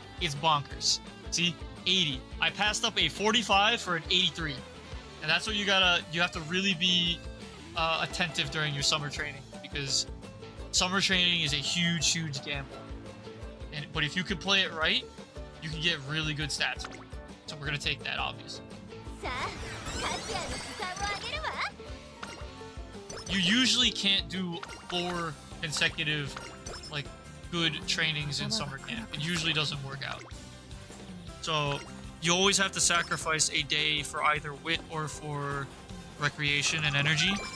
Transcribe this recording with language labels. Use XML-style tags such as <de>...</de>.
<en>It's bonkers. See? 80. I passed up a 45 for an 83. And that's what you have to really be attentive during your summer training, because summer training is a huge gamble. But if you can play it right, you can get really good stats. So we're gonna take that, obviously.</en> <ja>さあカズヤの時間をあげるわ</ja> <en>You usually can't do 4 consecutive, like, good trainings in summer camp. It usually doesn't work out. So you always have to sacrifice a day for either wit or for recreation and energy.</en>